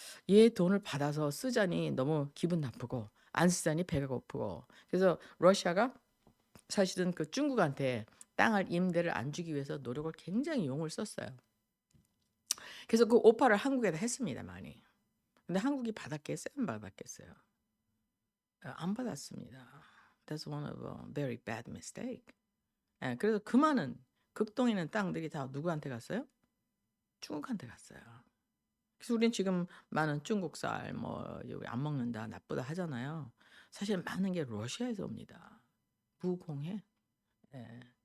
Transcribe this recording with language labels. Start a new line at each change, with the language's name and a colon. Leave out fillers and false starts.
Korean: 얘 돈을 받아서 쓰자니 너무 기분 나쁘고 안 쓰자니 배가 고프고 그래서 러시아가 사실은 그 중국한테 땅을 임대를 안 주기 위해서 노력을 굉장히 용을 썼어요. 그래서 그 오파를 한국에다 했습니다, 많이. 근데 한국이 받았겠어요? 안 받았겠어요? 안 받았습니다.
English: That's one of a very bad mistake.
Korean: 그래서 그 많은 극동에 있는 땅들이 다 누구한테 갔어요? 중국한테 갔어요. 그래서 우린 지금 많은 중국쌀 뭐 여기 안 먹는다, 나쁘다 하잖아요. 사실 많은 게 러시아에서 옵니다. 무공해. 예.